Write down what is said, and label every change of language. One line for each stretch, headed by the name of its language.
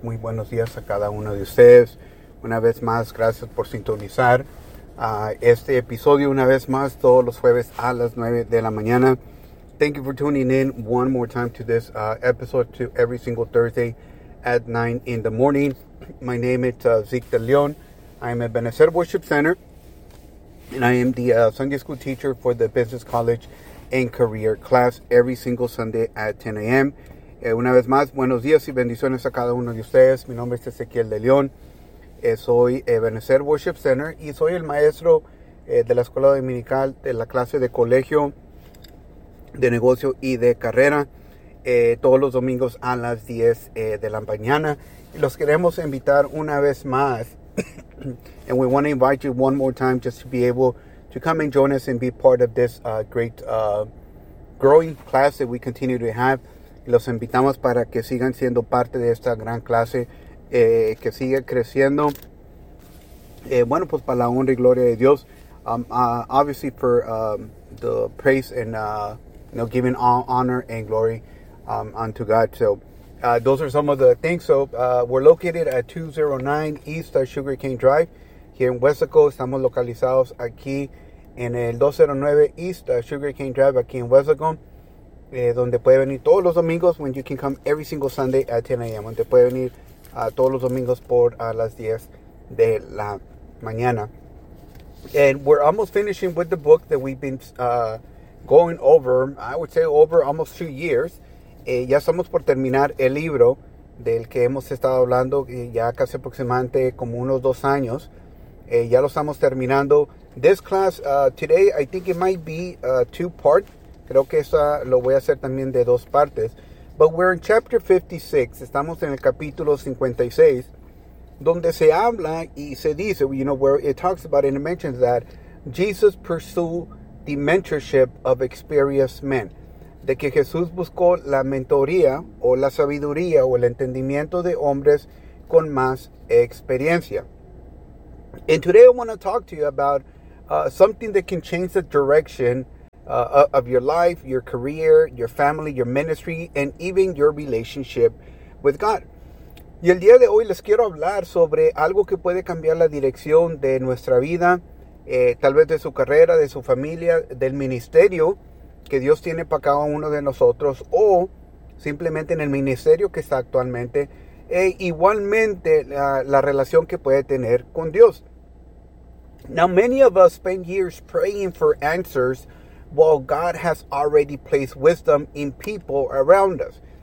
Spanish: Muy buenos días a cada uno de ustedes. Una vez más, gracias por sintonizar este episodio. Una vez más, todos los jueves a las 9 de la mañana.
English: Thank you for tuning in one more time to this episode, to every single Thursday at 9 in the morning. My name is Zeke De Leon. I'm a Benecer Worship Center, and I am the Sunday school teacher for the Business College and Career class every single Sunday at 10 a.m.
Spanish: Una vez más, buenos días y bendiciones a cada uno de ustedes. Mi nombre es Ezequiel De Leon. Soy Ebenezer Worship Center y soy el maestro de la Escuela Dominical de la clase de colegio, de negocio y de carrera, todos los domingos a las 10 de la mañana. Y los queremos invitar una vez más.
English: And we want to invite you one more time just to be able to come and join us and be part of this great growing class that we continue to have.
Spanish: Y los invitamos para que sigan siendo parte de esta gran clase que sigue creciendo. Bueno, pues para la honra y gloria de Dios.
English: Obviously for the praise and giving all honor and glory unto God. So those are some of the things. So we're located at 209 East Sugarcane Drive. Here in Westlake,
Spanish: estamos localizados aquí en el 209 East Sugarcane Drive, aquí en Westlake, donde puede venir todos los domingos,
English: when you can come every single Sunday at 10 a.m.,
Spanish: donde puede venir todos los domingos por las 10 de la mañana.
English: And we're almost finishing with the book that we've been going over, I would say over almost 2 years.
Spanish: Ya estamos por terminar el libro del que hemos estado hablando ya casi aproximadamente como unos 2 años. Ya lo estamos terminando.
English: This class, today, I think it might be two part.
Spanish: Creo que esa lo voy a hacer también de dos partes.
English: But we're in chapter 56.
Spanish: Estamos en el capítulo 56. Donde se habla y se dice,
English: you know, where it talks about and it mentions that Jesus pursued the mentorship of experienced men.
Spanish: De que Jesús buscó la mentoría o la sabiduría o el entendimiento de hombres con más experiencia.
English: And today I want to talk to you about something that can change the direction of your life, your career, your family, your ministry, and even your relationship with God.
Spanish: Y el día de hoy les quiero hablar sobre algo que puede cambiar la dirección de nuestra vida, tal vez de su carrera, de su familia, del ministerio que Dios tiene para cada uno de nosotros, o simplemente en el ministerio que está actualmente. E igualmente la relación que puede tener con Dios.
English: Now many of us spend years praying for answers while God has already placed wisdom in people around us.